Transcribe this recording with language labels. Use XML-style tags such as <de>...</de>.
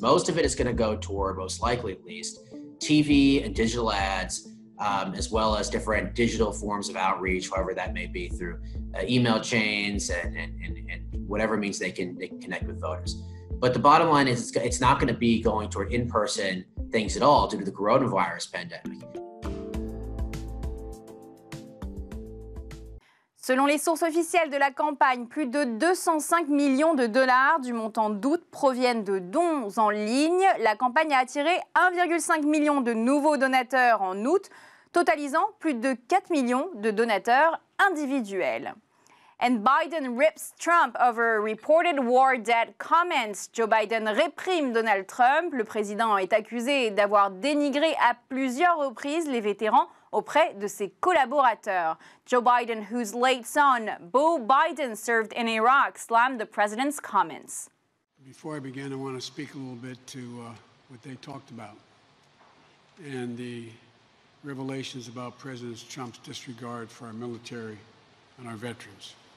<en>Most of it is going to go toward, most likely at least, TV and digital ads, as well as different digital forms of outreach, however that may be, through email chains and whatever means they can connect with voters. But the bottom line is it's not going to be going toward in-person things at all due to the coronavirus pandemic.</en> <fr>Selon les sources officielles de la campagne, plus de 205 millions de dollars du montant d'août proviennent de dons en ligne. La campagne a attiré 1,5 million de nouveaux donateurs en août, totalisant plus de 4 millions de donateurs individuels.</fr> <en>And Biden rips Trump over reported war debt comments.</en> <fr>Joe Biden réprime Donald Trump. Le président est accusé d'avoir dénigré à plusieurs reprises les vétérans auprès de ses collaborateurs.</fr> <en>Joe Biden, whose late son, Beau Biden, served in Iraq, slammed the president's comments. Before I begin, I want to speak a little bit to what they talked about and the revelations about President Trump's disregard for our military and our veterans.</en>